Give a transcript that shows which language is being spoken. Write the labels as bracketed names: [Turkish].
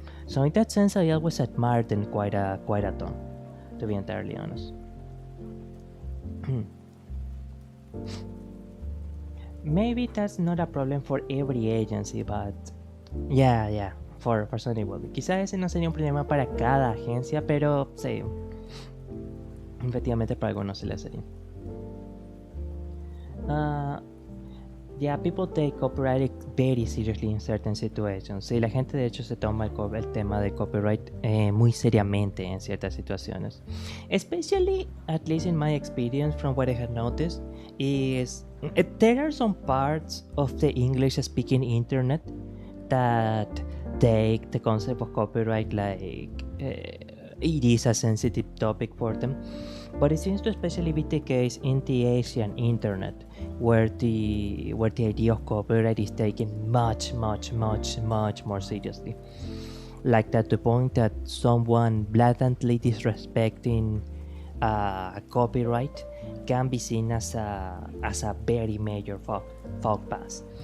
[English] So in that sense, I always admired them quite a ton, to be entirely honest. Maybe that's not a problem for every agency, but yeah, for Sony World. [Spanish] Quizás ese no sería un problema para cada agencia, pero sí, efectivamente para algunos se le hacería. [English] Yeah, people take copyright very seriously in certain situations. [Spanish] Sí, la gente de hecho se toma el tema de copyright muy seriamente en ciertas situaciones. [English] Especially, at least in my experience, from what I have noticed, is there are some parts of the English-speaking internet that take the concept of copyright like it is a sensitive topic for them, but it seems to especially be the case in the Asian internet, where the idea of copyright is taken much more seriously, like that the point that someone blatantly disrespecting copyright can be seen as a very major fault pass.